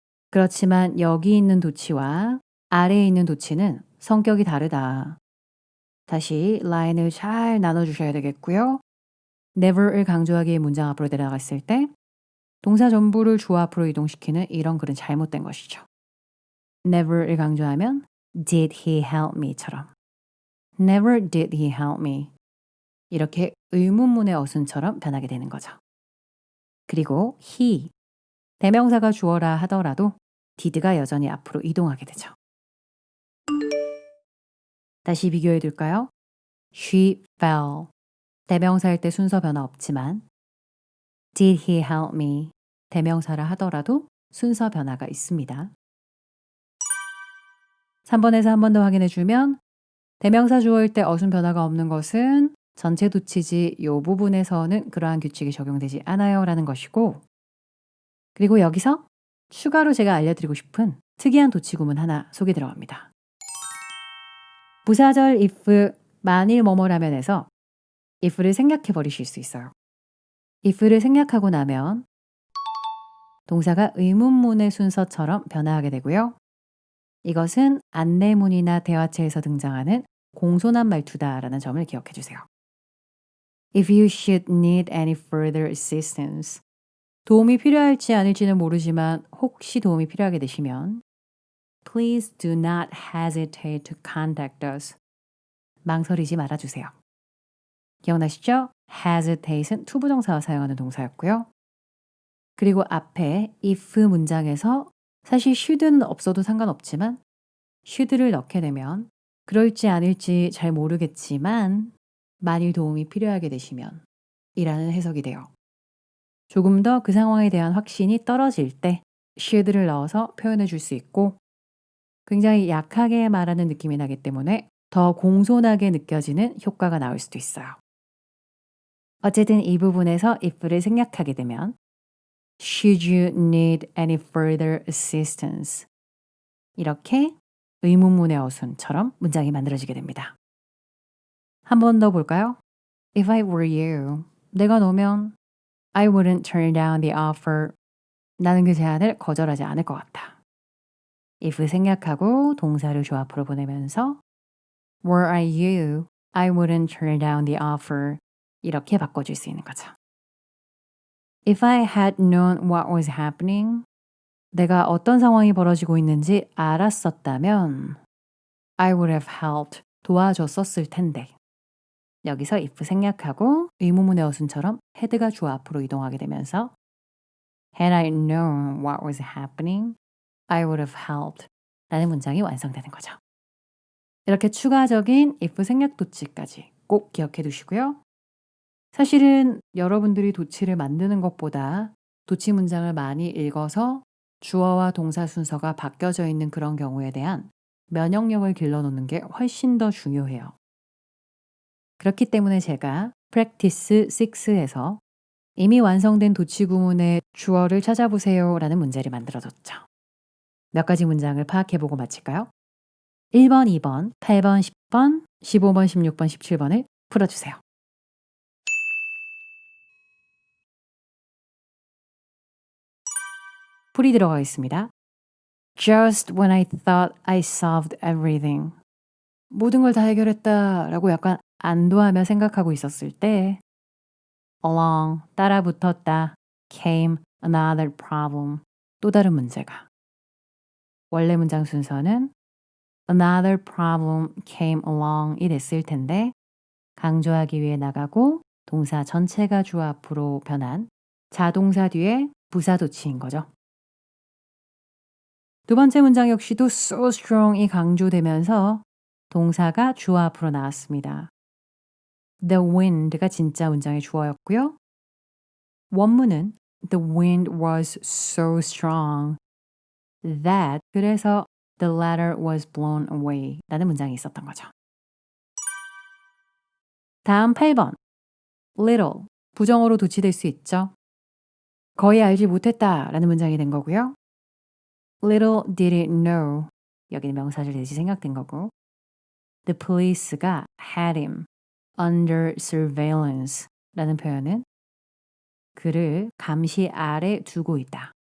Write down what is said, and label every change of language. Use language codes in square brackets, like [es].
[ko] 그렇지만 여기 있는 도치와 아래에 있는 도치는 성격이 다르다. 다시 라인을 잘 나눠주셔야 되겠고요. never을 강조하기 위해 문장 앞으로 내려갔을 때 동사 전부를 주어 앞으로 이동시키는 이런 글은 잘못된 것이죠. [en] never을 강조하면 did he help me처럼 never did he help me [ko] 이렇게 의문문의 어순처럼 변하게 되는 거죠. 그리고 he 대명사가 주어라 하더라도 did가 여전히 앞으로 이동하게 되죠. 다시 비교해 둘까요? [en] She fell. [ko] 대명사일 때 순서 변화 없지만 [en] Did he help me? [ko] 대명사라 하더라도 순서 변화가 있습니다. 3번에서 한 번 더 확인해 주면 대명사 주어일 때 어순 변화가 없는 것은 전체 도치지 요 부분에서는 그러한 규칙이 적용되지 않아요 라는 것이고 그리고 여기서 추가로 제가 알려드리고 싶은 특이한 도치 구문 하나 소개 들어갑니다. 부사절 if 만일 뭐뭐라면에서 if를 생략해 버리실 수 있어요. if를 생략하고 나면 동사가 의문문의 순서처럼 변화하게 되고요. 이것은 안내문이나 대화체에서 등장하는 공손한 말투다라는 점을 기억해 주세요. [en] If you should need any further assistance. [ko] 도움이 필요할지 아닐지는 모르지만 혹시 도움이 필요하게 되시면 [en] Please do not hesitate to contact us. [ko] 망설이지 말아주세요. 기억나시죠? hesitate은 투부정사와 사용하는 동사였고요. 그리고 앞에 if 문장에서 사실 should는 없어도 상관없지만 should를 넣게 되면 그럴지 아닐지 잘 모르겠지만 만일 도움이 필요하게 되시면 이라는 해석이 돼요. 조금 더 그 상황에 대한 확신이 떨어질 때 should를 넣어서 표현해 줄 수 있고 굉장히 약하게 말하는 느낌이 나기 때문에 더 공손하게 느껴지는 효과가 나올 수도 있어요. 어쨌든 이 부분에서 if를 생략하게 되면 [en] Should you need any further assistance? [ko] 이렇게 의문문의 어순처럼 문장이 만들어지게 됩니다. 한 번 더 볼까요? [en] If I were you, [ko] 내가 너면 [en] I wouldn't turn down the offer. [ko] 나는 그 제안을 거절하지 않을 것 같아. [en] if [ko] 생략하고 동사를 주 앞으로 보내면서 [en] Were I you, I wouldn't turn down the offer. [ko] 이렇게 바꿔줄 수 있는 거죠. [en] If I had known what was happening, [ko] 내가 어떤 상황이 벌어지고 있는지 알았었다면 [en] I would have helped. [ko] 도와줬었을 텐데. 여기서 if 생략하고 의문문의 어순처럼 had가 주어 앞으로 이동하게 되면서 [en] Had I known what was happening, I would have helped. [ko] 라는 문장이 완성되는 거죠. 이렇게 추가적인 if 생략 도치까지 꼭 기억해 두시고요. 사실은 여러분들이 도치를 만드는 것보다 도치 문장을 많이 읽어서 주어와 동사 순서가 바뀌어져 있는 그런 경우에 대한 면역력을 길러놓는 게 훨씬 더 중요해요. 그렇기 때문에 제가 Practice 6에서 이미 완성된 도치 구문의 주어를 찾아보세요 라는 문제를 만들어뒀죠. 몇 가지 문장을 파악해보고 마칠까요? 1번, 2번, 8번, 10번, 15번, 16번, 17번을 풀어주세요. 풀이 들어가 있습니다. [en] Just when I thought I solved everything. [ko] 모든 걸 다 해결했다 라고 약간 안도하며 생각하고 있었을 때 along, 따라 붙었다, [en] came another problem. [ko] 또 다른 문제가. 원래 문장 순서는 [en] another problem came along [ko] 이 됐을 텐데 강조하기 위해 나가고 동사 전체가 주어 앞으로 변한 자동사 뒤에 부사 도치인 거죠. 두 번째 문장 역시도 so strong이 강조되면서 동사가 주어 앞으로 나왔습니다. The wind가 진짜 문장의 주어였고요. [en] 원문은 The wind was so strong that 그래서 the ladder was blown away [ko] 라는 문장이 있었던 거죠. 다음 8번 little 부정어로 도치될 수 있죠. 거의 알지 못했다 라는 문장이 된 거고요. [en] Little did it know [ko] 여기는 명사절 대시 생략된 거고 The police가 [en] had him under surveillance [ko] 라는 표현은 그를 감시 아래 두고 있다.